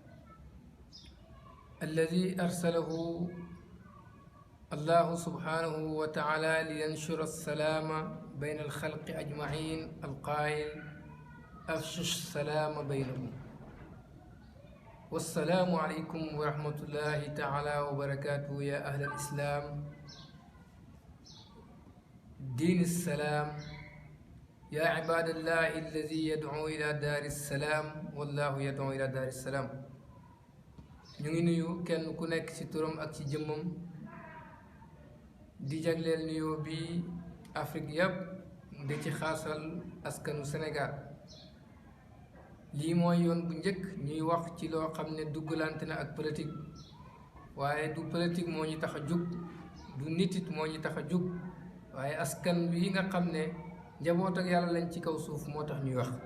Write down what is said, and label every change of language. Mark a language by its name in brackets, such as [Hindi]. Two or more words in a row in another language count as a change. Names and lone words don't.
[Arabic] الذي أرسله الله سبحانه وتعالى لينشر السلام بين الخلق أجمعين القائل أفشوا السلام بينهم والسلام عليكم ورحمة الله تعالى وبركاته يا أهل الإسلام دين السلام يا عباد الله الذي يدعو إلى دار السلام [Wolof] والله يدعو إلى دار السلام ñu ngi nuyu kenn ku nekk ci turam ak ci jëmmam di jagleel nuyoo bi Afrique yépp di ci xaasal askanu Sénégal lii mooy yoon bu njëkk ñuy wax ci loo xam ne duggalante na ak politique waaye du politique moo ñu tax a jug du nitit moo ñu tax a jug waaye askan bi nga xam ne njaboot ak yàlla lañ ci kaw suuf moo tax ñuy wax